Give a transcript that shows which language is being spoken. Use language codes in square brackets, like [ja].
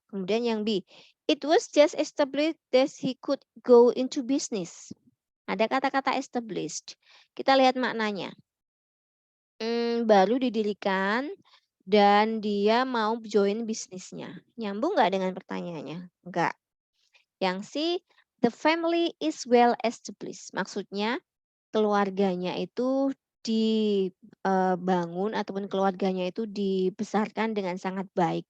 [id] Kemudian yang B, [en] it was just established that he could go into business. [id] Ada kata-kata established. Kita lihat maknanya. Baru didirikan dan dia mau join bisnisnya. Nyambung nggak dengan pertanyaannya? Nggak. Yang C, [en] the family is well established. [id] Maksudnya keluarganya itu dibangun ataupun keluarganya itu dibesarkan dengan sangat baik.